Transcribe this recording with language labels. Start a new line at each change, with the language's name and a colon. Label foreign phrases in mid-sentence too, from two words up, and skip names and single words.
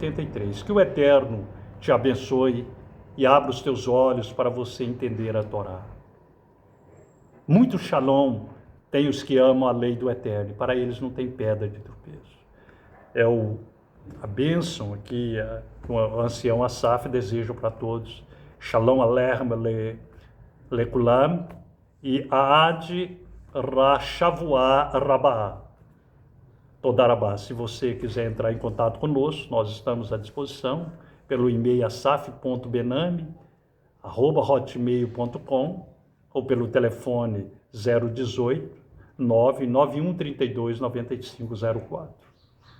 Portuguese: Que o Eterno te abençoe e abra os teus olhos para você entender a Torá. Muito shalom tem os que amam a lei do Eterno, e para eles não tem pedra de tropeço. É a bênção que o ancião Asaf deseja para todos.
Hebrew: שלום עליכם לכולם ועד השבוע הבא. Todarabá.
Portuguese: Se você quiser entrar em contato conosco, nós estamos à disposição pelo e-mail asaf.benami@hotmail.com ou pelo telefone 018 99132 9504.